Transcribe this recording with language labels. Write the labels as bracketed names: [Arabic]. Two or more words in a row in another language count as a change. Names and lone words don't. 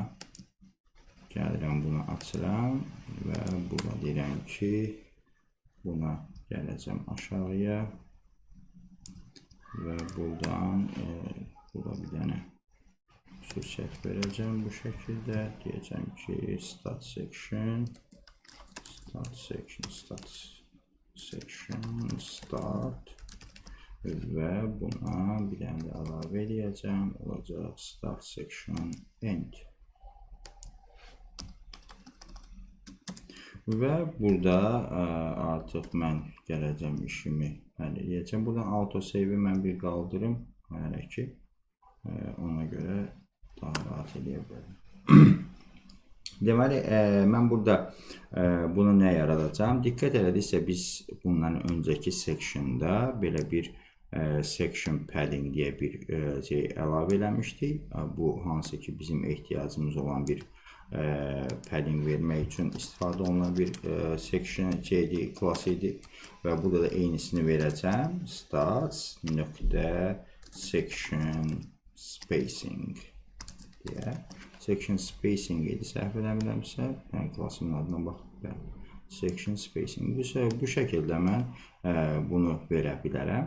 [Azerbaijani] Gəlirəm bunu açıram və burada deyirəm ki, buna gələcəm aşağıya və buradan burada bir dənə xüsusiyyət verəcəm bu şəkildə. Deyəcəm ki, [English] start section, [Azerbaijani] start və buna bir dənə də əlavə edəcəm. Olacaq [English] start section end. [Azerbaijani] Və burada artıq mən gələcəm işimi həll edəcəm. Buradan autosave-i mən bir qaldırım hələ ki. Ona görə daha rahat edə bilərəm. Deməli, mən burada bunu nə yaradacağım? Diqqət elədiksə, biz bundan öncəki sectionda belə bir [English] section padding [Azerbaijani] deyə bir şey əlavə eləmişdik. Bu hansı ki bizim ehtiyacımız olan bir padding vermək üçün istifadə olunan bir [English] section class [Azerbaijani] idi və burada da eynisini verəcəm. Starts nöqtə [English] section spacing [Azerbaijani] deyə. [English] Section spacing [Azerbaijani] idi, səhv eləmirəmsə, yəni klassımın adına baxıb. [English] Section spacing. [Azerbaijani] Bu şəkildə mən bunu verə bilərəm.